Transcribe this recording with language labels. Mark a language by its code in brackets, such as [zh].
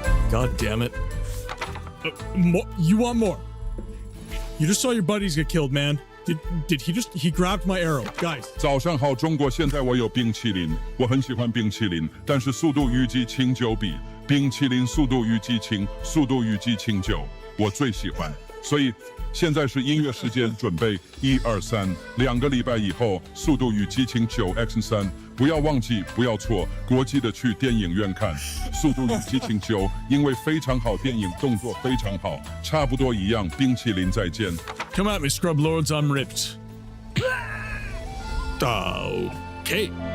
[en] God damn it. You want more? You just saw your buddies get killed, man. Did he grabbed my arrow, guys. [zh] 早上好，中国。现在我有冰淇淋，我很喜欢冰淇淋，但是速度与激情9比，冰淇淋速度与激情9，我最喜欢。所以现在是音乐时间，准备1、2、3，2个礼拜以后，速度与激情9x3，不要忘记，不要错，国际的去电影院看速度与激情9，因为非常好，电影动作非常好，差不多一样。冰淇淋再见。 [en] Come at me, scrub lords, I'm ripped. Okay.